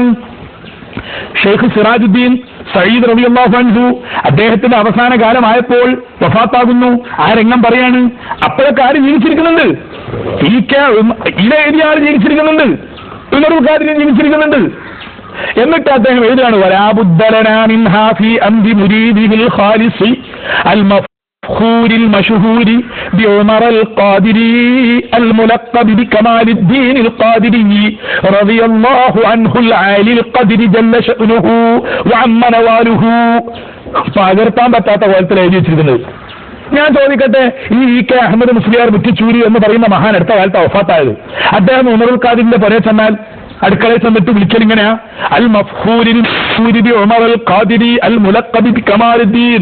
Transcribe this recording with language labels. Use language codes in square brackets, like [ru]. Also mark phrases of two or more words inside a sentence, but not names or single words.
[ml] ഷെയ്ഖ് സിറാജുദ്ദീൻ സയ്യിദ് [ar] رضي الله عنه [ml] അദ്ദേഹത്തിന്റെ അവസാന കാലമായപ്പോൾ വഫാത്താകുന്നു. ആ രംഗം പറയാണ്. അപ്പോഴൊക്കെ ആര് ജീവിച്ചിരിക്കുന്നുണ്ട്? ഇതെഴുതിയ ആര് ജീവിച്ചിരിക്കുന്നുണ്ട്? ഉമറുൽ ഖാദിരി ജീവിച്ചിരിക്കുന്നുണ്ട്. എന്നിട്ട് അദ്ദേഹം എഴുതുകയാണ്, [ar] ولا بد لنا منها في أمر مريده الخالص ال مفخور المشهور بعمر القادري الملقب بكمال الدين القادري رضي الله عنه العالي القدر جل شأنه وعم نواله. [ml] പകർത്താൻ പറ്റാത്ത പോലത്തിൽ എഴുതി വെച്ചിരിക്കുന്നത്. ഞാൻ ചോദിക്കട്ടെ, ഈ കെ അഹമ്മദ് മുസ്ലിയാർ മുറ്റിച്ചൂരി എന്ന് പറയുന്ന മഹാൻ അടുത്ത കാലത്ത് വഫാത്തായത്. അദ്ദേഹം ഉമറുൽ ഖാദിരിന്റെ പുറകെ ചെന്നാൽ അടുക്കളയിൽ ചെന്നിട്ട് വിളിക്കൽ ഇങ്ങനെയാ, [ar] المفخور عمر القادري الملقب بكمال الدين.